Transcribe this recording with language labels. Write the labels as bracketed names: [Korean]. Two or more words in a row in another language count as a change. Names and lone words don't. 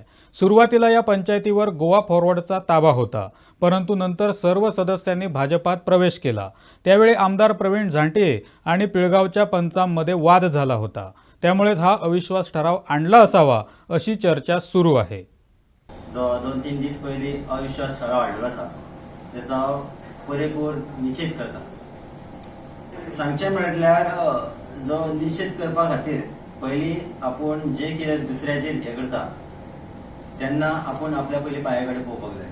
[Marathi] सुरुवातीला या पंचायतीवर गोवा फॉरवर्डचा ताबा होता, परंतु नंतर सर्व सदस्यांनी भाजपात प्रवेश केला। त्यावेळी आमदार प्रवीण झांटिये आणि पिळगावच्या पंचांमध्ये वाद झाला होता, त्यामुळेच हा अविश्वास ठराव आणला असावा अशी चर्चा सुरू आहे। [Konkani] जो 2-3 दीस पयलीं अविश्वास ठराव हाडलो आसा त्याचा पुरेपूर निषेध करता। सांगचें म्हटल्यार जो निषेध करपा खातीर पयलीं आपूण जे कितें दुसऱ्याचेर हें करता तेन्ना आपूण आपल्या पयलीं पांया कडेन पळोवपाक जाय।